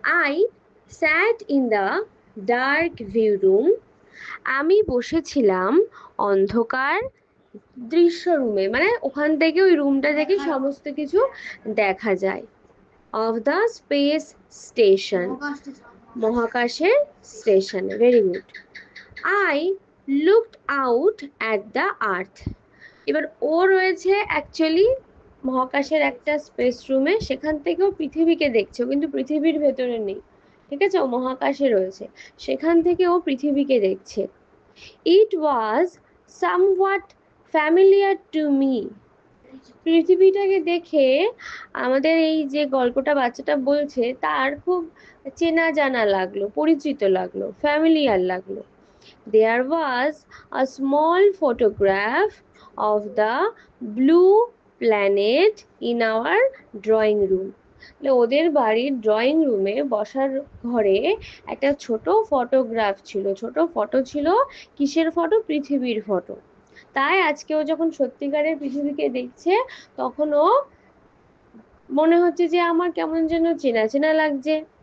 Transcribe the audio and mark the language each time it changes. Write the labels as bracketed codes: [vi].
[en] I sat in the dark view room. [bn] আমি বসেছিলাম অন্ধকার দৃশ্য রুমে, মানে ওখান থেকে ওই রুমটা থেকে সমস্ত কিছু দেখা যায়। [en] of the space station, [bn] মহাকাশের স্টেশনে। [en] Very good. I looked out at the earth. [bn] এবার ও রয়েছে অ্যাকচুয়ালি মহাকাশের একটা স্পেস রুমে, সেখান থেকেও পৃথিবীকে দেখছে, কিন্তু পৃথিবীর ভেতরে নেই, ঠিক আছে, ও মহাকাশে রয়েছে, সেখান থেকে ও পৃথিবীকে দেখছে। [en] It was somewhat familiar to me. [bn] পৃথিবীটাকে দেখে আমাদের এই যে গল্পটা বাচ্চাটা বলছে তার খুব চেনা জানা লাগলো, পরিচিত লাগলো, ফ্যামিলিয়ার লাগলো। [en] There was a small photograph of the blue planet in our drawing room. [bn] ওদের বাড়ির ড্রয়িং রুমে বসার ঘরে একটা ছোট ফটোগ্রাফ ছিল, ছোট ফটো ছিল। কিসের ফটো? পৃথিবীর ফটো। তাই আজকে ও যখন সত্যিকারের পৃথিবীকে দেখছে, তখন ও মনে হচ্ছে যে আমার কেমন যেন চেনা চেনা লাগছে।